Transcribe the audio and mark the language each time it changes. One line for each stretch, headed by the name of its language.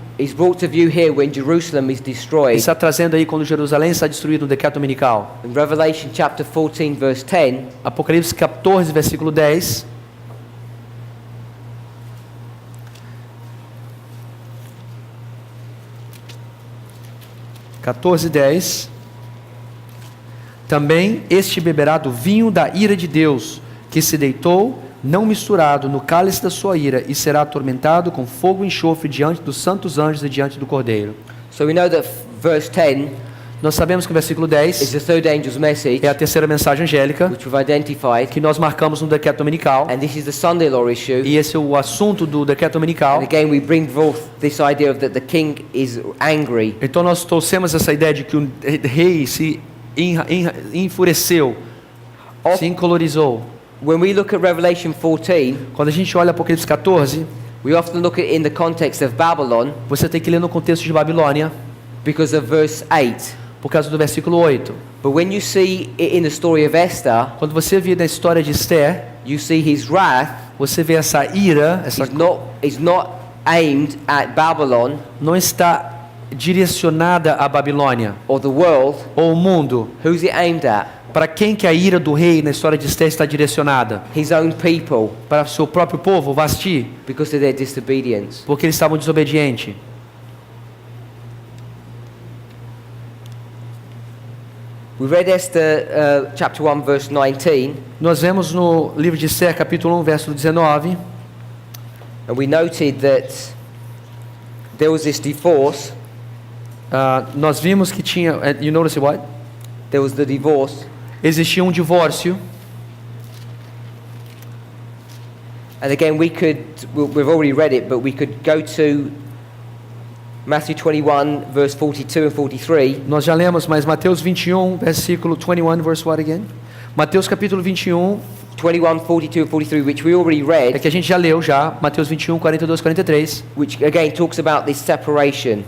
English: is brought to view here when Jerusalem is destroyed.
Portuguese: está trazendo aí quando Jerusalém está destruído no decreto dominical.
English: In Revelation chapter 14 verse 10,
Portuguese: Apocalipse 14, versículo 10. (14:10) Também este beberá do vinho da ira de Deus, que se deitou, não misturado, no cálice da sua ira, e será atormentado com fogo e enxofre diante dos santos anjos e diante do Cordeiro.
English: so we know that verse 10
Portuguese: Nós sabemos que o versículo
English: is 10 the third angel's message,
Portuguese: é a terceira mensagem angélica,
English: which we've identified,
Portuguese: que nós marcamos no decreto dominical,
English: and this is the Sunday law issue.
Portuguese: e esse é o assunto do decreto dominical.
English: And again we bring forth this idea of that the king is angry.
Portuguese: Então nós trouxemos essa ideia de que o rei se enfureceu, se encolorizou.
English: When we look at Revelation 14,
Portuguese: Quando a gente olha Apocalipse 14,
English: we often look at it in the context of Babylon
Portuguese: você tem que ler no contexto de Babilônia,
English: because of verse 8.
Portuguese: por causa do versículo 8.
English: But when you see it in the story of Esther,
Portuguese: Quando você vê na história de Esther,
English: you see his wrath
Portuguese: você vê essa ira,
English: is not aimed at Babylon
Portuguese: não está direcionada à Babilônia
English: or the world.
Portuguese: ou o mundo.
English: Who's it aimed at?
Portuguese: Para quem que a ira do rei na história de Esther está direcionada?
English: His own people,
Portuguese: Para o seu próprio povo, Vasti,
English: because of their disobedience.
Portuguese: porque eles estavam desobedientes.
English: We read Esther chapter 1 verse 19,
Portuguese: Nós vemos no livro de Esther, capítulo 1, verso 19,
English: and we noted that there was this divorce.
Portuguese: nós vimos que tinha,
English: you notice what? There was the divorce,
Portuguese: Existia um divórcio.
English: and again we've already read it, but we could go to Matthew 21 verse 42 and 43.
Portuguese: Nós já lemos, mas Mateus 21, versículo 21,
English: verse what again?
Portuguese: Mateus capítulo 21,
English: 21, 42 and 43, which we already
Portuguese: é
English: read,
Portuguese: que a gente já leu já, Mateus 21, 42, 43,
English: which again talks about this separation.